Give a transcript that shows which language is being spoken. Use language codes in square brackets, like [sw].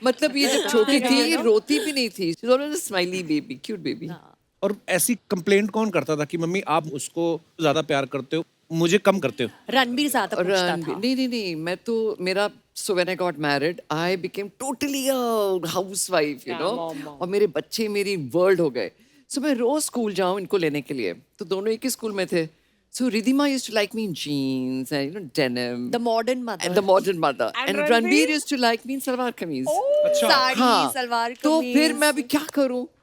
[hi] मतलब ये जब छोटी थी, ये रोती भी नहीं थी, [en] she was always a smiley baby, cute baby. [hi] और ऐसी कंप्लेंट कौन करता था कि मम्मी आप उसको ज्यादा प्यार करते हो, मुझे कम करते हो? रणबीर ज्यादा पूछता था। नहीं, मैं तो मेरा [en] so when I got married, I became totally a housewife, you know. [hi] और मेरे बच्चे मेरी वर्ल्ड हो गए। So मैं रोज स्कूल जाऊँ इनको लेने के लिए, तो दोनों एक ही स्कूल में थे। [en] So Riddhima used to like me in jeans and denim. The modern mother. And the modern mother. And Ranveer? Ranveer used to like me in salwar kameez. [hi] अच्छा, साड़ी, हाँ, सलवार तो कमीज। फिर मैं अभी क्या करूं?